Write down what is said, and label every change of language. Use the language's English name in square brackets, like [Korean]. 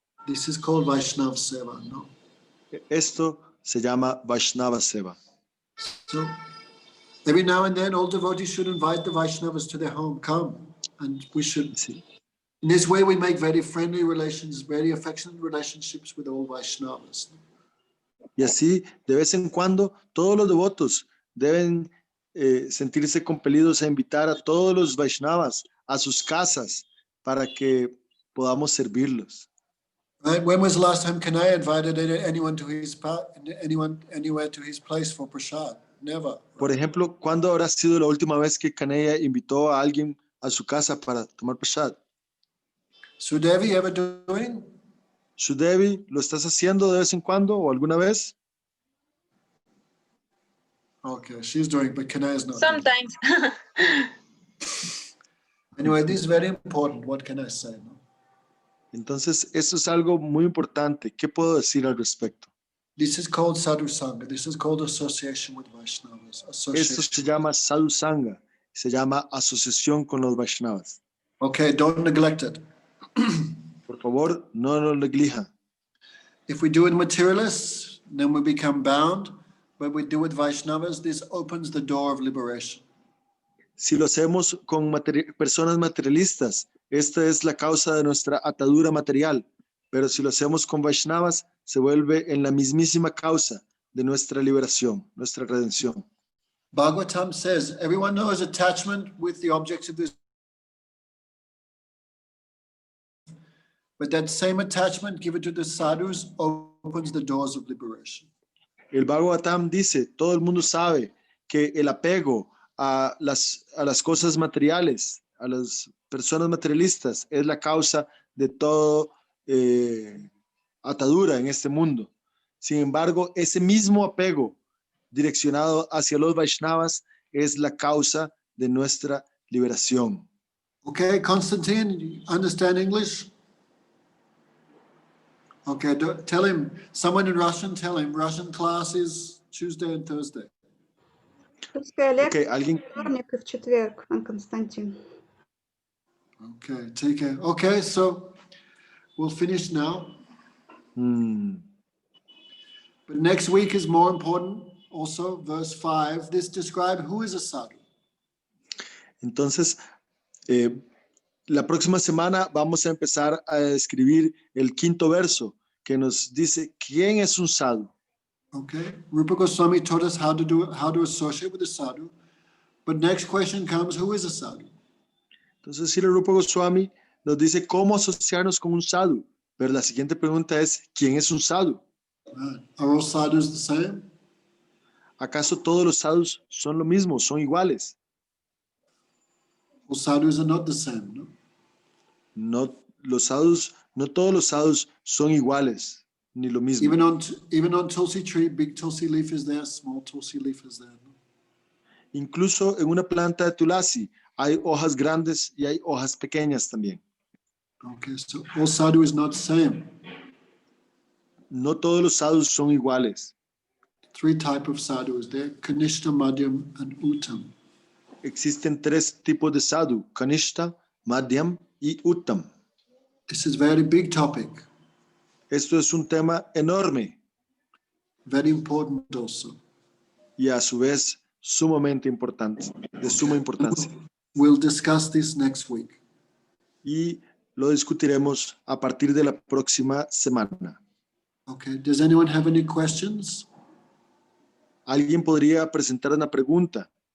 [English] This is called Vaishnava Seva, no? [Spanish] Esto se llama Vaishnava Seva. [English] So every now and then all devotees should invite the Vaishnavas to their home. Come. And we should, [Spanish] Sí. [English] in this way we make very friendly relations, very affectionate relationships with all Vaishnavas. [Spanish] Y así, de vez en cuando, todos los devotos deben sentirse compelidos a invitar a todos los Vaishnavas a sus casas para que podamos servirlos. [English] Right? When was the last time Kanaya invited anyone to his anywhere to his place for prasad? Never. [Spanish] Por ejemplo, ¿cuándo habrá sido la última vez que Kanaya invitó a alguien a su casa para tomar prasad? [English] Sudevi ever doing? [Spanish] Sudevi, ¿lo estás haciendo de vez en cuando o alguna vez? [English] Okay, she's doing, but Kanaya is not. Sometimes. Anyway, this is very important. What can I say? No? [Spanish] Entonces, esto es algo muy importante. ¿Qué puedo decir al respecto? [English] This is called sadhu sangha. This is called association with Vaishnavas. [Spanish] Esto se llama sadhu sangha, se llama asociación con los Vaishnavas. [English] Okay, don't neglect it. [Spanish] Por favor, no lo neglijan. [English] If we do it materialists, then we become bound. But we do it Vaishnavas, this opens the door of liberation. [Spanish] Si lo hacemos con personas materialistas, esta es la causa de nuestra atadura material. Pero si lo hacemos con Vaishnavas, se vuelve en la mismísima causa de nuestra liberación, nuestra redención. [English] Bhagavatam says, everyone knows attachment with the objects of this. But that same attachment given to the sadhus opens the doors of liberation. [Spanish] El Bhagavatam dice, todo el mundo sabe que el apego a las cosas materiales, a las personas materialistas, es la causa de todo atadura en este mundo. Sin embargo, ese mismo apego direccionado hacia los Vaishnavas es la causa de nuestra liberación. [English] Okay, Constantine, you understand English? Okay, tell him, someone in Russian, tell him, Russian class is Tuesday and Thursday. [Spanish] Okay, alguien. [Russian] Вторник и в четверг, Константин. [English] Okay, take care. Okay, so we'll finish now. But next week is more important. Also, verse 5, this describes who is a sadhu. [Spanish] Entonces, la próxima semana vamos a empezar a describir el quinto verso que nos dice quién es un sadhu. [English] Okay, Rupa Goswami taught us how to associate with a sadhu. But next question comes, who is a sadhu? [Spanish] Entonces, Srila Rupa Goswami nos dice cómo asociarnos con un sadhu. Pero la siguiente pregunta es, ¿quién es un sadhu? [English] Are all sadhus the same? [Spanish] ¿Acaso todos los sadhus son lo mismo, son iguales? [English] All sadhus are not the same, no? [Spanish] No, no todos los sadhus son iguales, ni lo mismo. [English] Even on Tulsi tree, big Tulsi leaf is there, small Tulsi leaf is there. No? [Spanish] Incluso en una planta de tulasi hay hojas grandes y hay hojas pequeñas también. [English] Okay, so all sadhu is not same. [Spanish] No todos los sadhus son iguales. [English] 3 types of sadhus there, Kanishta, Madhyam, and Uttam. [Spanish] Existen 3 tipos de sadhu, Kanishta, Madhyam y Uttam. [English] This is very big topic. [Spanish] Esto es un tema enorme [English] Very important also. [Spanish] y a su vez sumamente importante, de suma importancia. [English] We'll discuss this next week. [Spanish] Y lo discutiremos a partir de la próxima semana. [English] Okay, does anyone have any questions? [Spanish] ¿Alguien podría presentar una pregunta?